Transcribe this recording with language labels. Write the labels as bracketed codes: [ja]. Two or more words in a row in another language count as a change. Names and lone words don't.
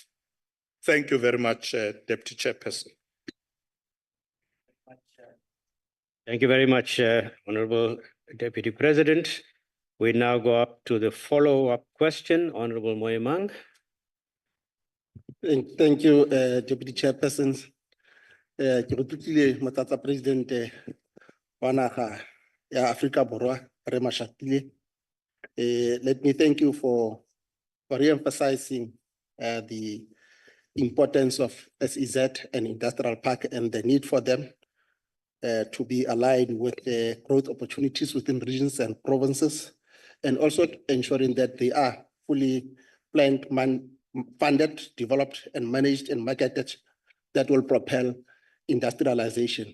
[en] Thank you very much, Deputy Chairperson. Thank you very much, Honorable Deputy President. We now go up to the follow-up question, Honorable Moemang. Thank you, Deputy Chairperson. [tn] Ke re tlotlile Motlatsa President wa naga ya Afrika Borwa re mashatile. [en] Let me thank you for re-emphasizing the importance of SEZ and industrial park and the need for them to be aligned with the growth opportunities within regions and provinces, and also ensuring that they are fully planned, funded, developed, and managed and marketed that will propel industrialization.